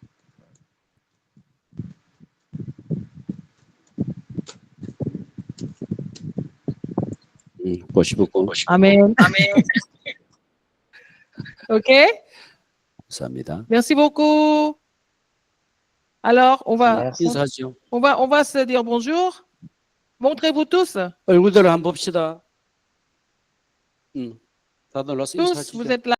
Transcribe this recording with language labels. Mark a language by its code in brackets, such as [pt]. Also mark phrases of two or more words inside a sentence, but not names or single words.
[fr] Merci beaucoup. Amen. OK. [ko] 감사합니다. [fr] Merci beaucoup. Alors, on va Merci. [ko] 인사하죠. [fr] se dire bonjour. Montrez-vous tous. [ko] 얼굴들을 한번 봅시다. 다들 와서 [fr] Tous, [ko] 인사하시죠. [fr] vous êtes là.